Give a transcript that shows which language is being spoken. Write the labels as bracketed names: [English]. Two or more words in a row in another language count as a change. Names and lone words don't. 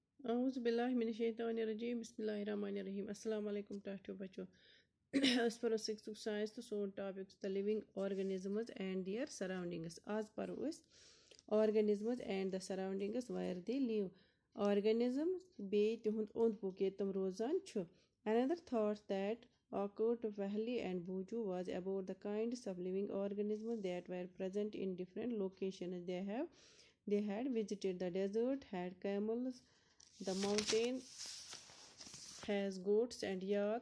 [Arabic] أعوذ بالله من الشيطان الرجيم بسم الله الرحمن الرحيم السلام عليكم [Kashmiri] ٹاٹھیو بچو أسۍ پرو [English] 6th science [Kashmiri] تہٕ سون ٹاپِک چھُ [English] the living organisms and their surroundings. [Kashmiri] آز پرو أسۍ [English] organisms and the surroundings where they live. [Kashmiri] Organisms بیٚیہِ تِہُنٛد اوٚنٛد پوٚک ییٚتہِ تِم روزان چھُ. [English] Another thought that occurred to Vahli and Buju was about the kinds of living organisms that were present in different locations. They had visited the desert, had camels, the mountain has goats and yak.